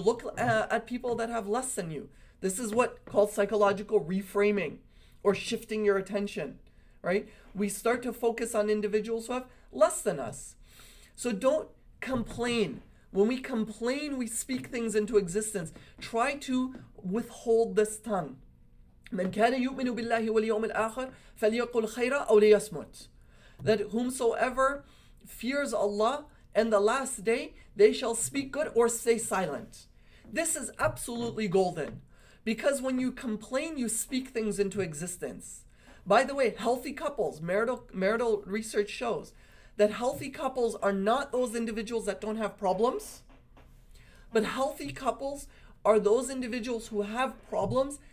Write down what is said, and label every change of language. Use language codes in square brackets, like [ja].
[en] Look at people that have less than you. This is what called psychological reframing or shifting your attention, right? We start to focus on individuals who have less than us. So don't complain. When we complain, we speak things into existence. Try to withhold this tongue. [ar] من كان يؤمن بالله واليوم الآخر فليقل خيرا أو ليصمت. [en] That whomsoever fears Allah and the last day, they shall speak good or stay silent. This is absolutely golden. Because when you complain, you speak things into existence. By the way, healthy couples, marital research shows that healthy couples are not those individuals that don't have problems, but healthy couples are those individuals who have problems.